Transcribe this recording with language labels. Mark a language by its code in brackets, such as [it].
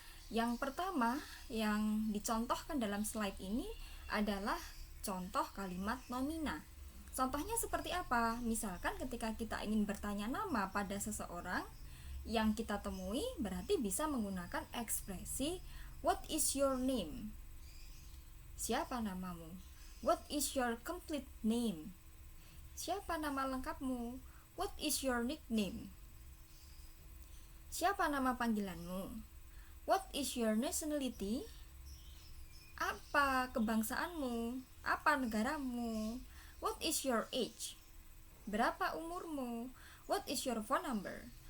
[id] Yang pertama yang dicontohkan dalam slide ini adalah contoh kalimat nomina. Contohnya seperti apa? Misalkan ketika kita ingin bertanya nama pada seseorang yang kita temui, berarti bisa menggunakan ekspresi [en] what is your name? [id] Siapa namamu? [en] What is your complete name? [id] Siapa nama lengkapmu? [en] What is your nickname? [id] Siapa nama panggilanmu? [en] What is your nationality? [id] Apa kebangsaanmu? Apa negaramu? [en] What is your age? [id] Berapa umurmu? [en] What is your phone number?